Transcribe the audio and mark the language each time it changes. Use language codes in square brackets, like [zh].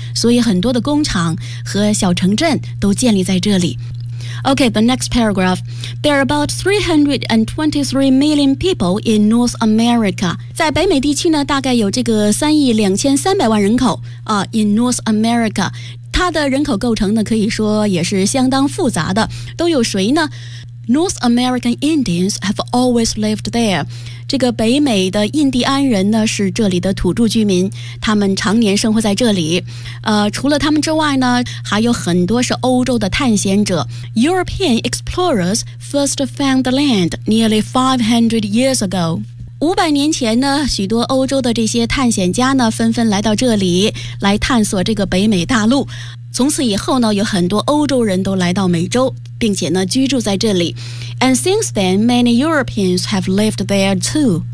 [zh] 所以很多的工厂和小城镇都建立在这里。 [en] OK, the next paragraph. There are about 323 million people in North America. [zh] 在北美地区呢，大概有这个3亿2300万人口、 [en] in North America. [zh] 它的人口构成呢，可以说也是相当复杂的。都有谁呢？ [en] North American Indians have always lived there. [zh] 这个北美的印第安人呢，是这里的土著居民，他们常年生活在这里。除了他们之外呢，还有很多是欧洲的探险者。 [en] European explorers first found the land nearly 500 years ago. [zh] 500年前呢，许多欧洲的这些探险家呢，纷纷来到这里，来探索这个北美大陆。从此以后呢，有很多欧洲人都来到美洲，并且呢居住在这里。 [en] And since then, many Europeans have lived there too.